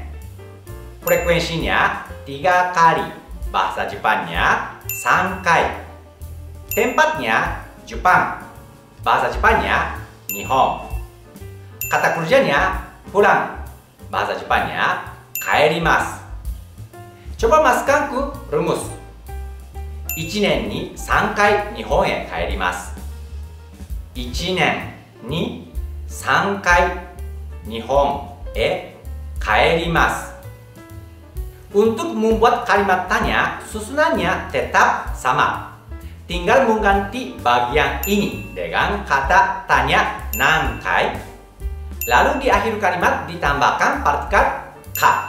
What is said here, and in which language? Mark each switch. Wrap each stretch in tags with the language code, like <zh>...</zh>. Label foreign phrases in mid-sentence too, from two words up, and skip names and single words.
<id>Frekuensinya 3 kali, bahasa Jepannya 3 kai. Tempatnya Jepang, bahasa Jepannya Nihon. Kata kerjanya pulang, bahasa Jepannya kaerimasu. Coba masukkan ke rumus.</id> <ja>1 年に3回日本へ帰ります。1年に3回日本 kaerimasu.</ja> <id>Untuk membuat kalimat tanya, susunannya tetap sama. Tinggal mengganti bagian ini dengan kata tanya nankai. Lalu di akhir kalimat ditambahkan partikel ka.</id>